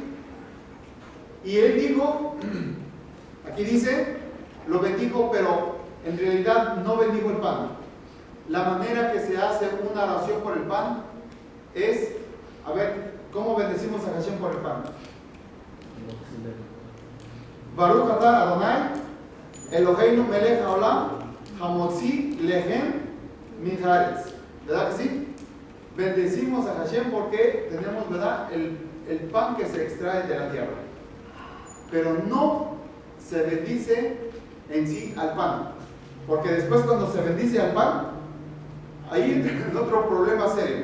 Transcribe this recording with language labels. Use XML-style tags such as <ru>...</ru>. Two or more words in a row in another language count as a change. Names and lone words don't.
<es>Y él dijo, aquí dice, lo bendijo, pero en realidad no bendijo el pan. La manera que se hace una oración por el pan es, a ver, ¿cómo bendecimos a Hashem por el pan?</es> <he>ברוך אתה אדוני, אלוהינו מלך העולם, המוציא לחם מן הארץ.</he> <es>¿Verdad que sí? Bendecimos a Hashem porque tenemos, ¿verdad?, el pan que se extrae de la tierra. Pero no se bendice en sí al pan. Porque después cuando se bendice al pan, ahí entra otro problema serio.</es>